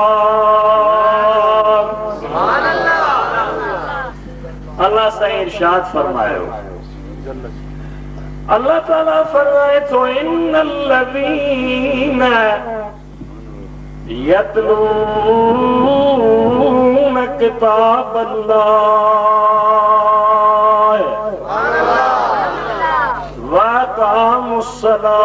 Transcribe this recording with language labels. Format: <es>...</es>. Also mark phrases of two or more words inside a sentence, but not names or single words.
<ar>سبحان الله.</ar> <sd>अल्लाह से इरशाद फरमायो,</sd> <ar>الله تعالى</ar> <sd>फरमाए तो</sd> <ar>إن الذين يتلون كتاب الله وأقاموا الصلاة</ar>